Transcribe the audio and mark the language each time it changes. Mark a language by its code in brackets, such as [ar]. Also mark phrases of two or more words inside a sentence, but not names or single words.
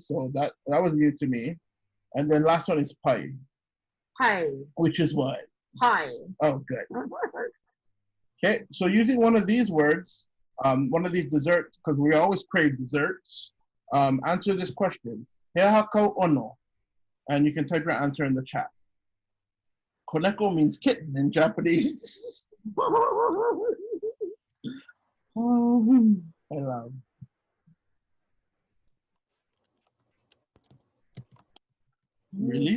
[en] So that was new to me. And then last one is pie. Pie. Which is what? Pie. Oh, good. Okay, so using one of these words, one of these desserts, because we always crave desserts, answer this question. [haw] He aha kau ono. [en] And you can type your answer in the chat. Koneko means kitten in Japanese. I love. Really?